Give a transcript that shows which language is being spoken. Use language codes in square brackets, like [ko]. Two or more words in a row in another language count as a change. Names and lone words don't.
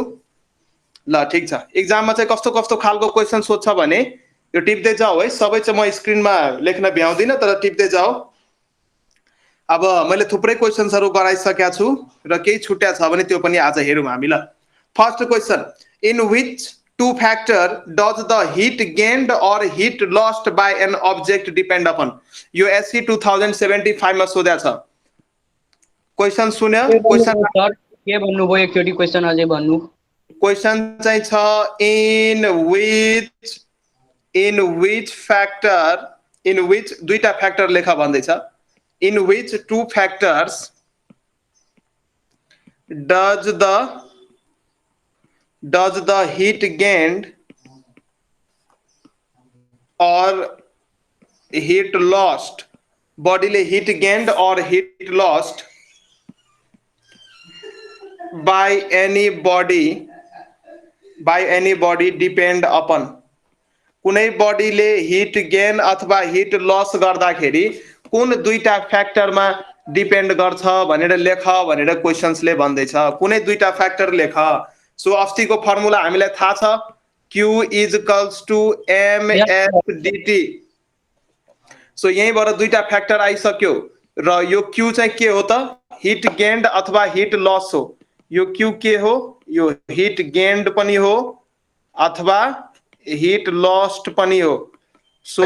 [ne] ल ठीक छ। एक्जाममा चाहिँ कस्तो कस्तो खालको क्वेशन सोध्छ भने यो टिप्दै जाऊ है। सबै चाहिँ म स्क्रिनमा लेख्न भ्याउँदिन तर टिप्दै जाऊ। अब मैले थुप्रै क्वेशन्सहरु गराइसकेका छु र केही छुट्या छ भने त्यो पनि आज हेरौँ हामी। ल [en] first question, In which two factor does the heat gained or heat lost by an object depend upon. [ne] यो एससी 2075 मा सोध्या छ। क्वेशन सुन्यो? क्वेशन सर के भन्नुभयो एकचोटी क्वेशन अझै भन्नु। क्वेशन चाहिँ छ [en] in which [ne] दुईटा फ्याक्टर लेखा भन्दै छ। [en] इन which two factors does the heat gained or heat lost, bodily heat gained or heat lost by any body depend upon। [ne] कुनै बडीले [en] heat gain [ne] अथवा [en] heat loss [ne] गर्दाखेरि कुन दुईटा फ्याक्टरमा डिपेन्ड गर्छ भनेर लेख भनेर क्वेशन्सले भन्दैछ। कुनै दुईटा फ्याक्टर लेख। सो अस्तिको फर्मुला हामीलाई थाहा छ, Q [en] equals to [ne] mf dt। सो यहीँबाट दुईटा फ्याक्टर आइसक्यो र यो Q चाहिँ के हो त? [en] heat gained [ne] अथवा [en] heat loss [ne] हो। यो Q के हो? यो [en] heat gained [ne] पनि हो अथवा [en] heat lost [ne] पनि हो। सो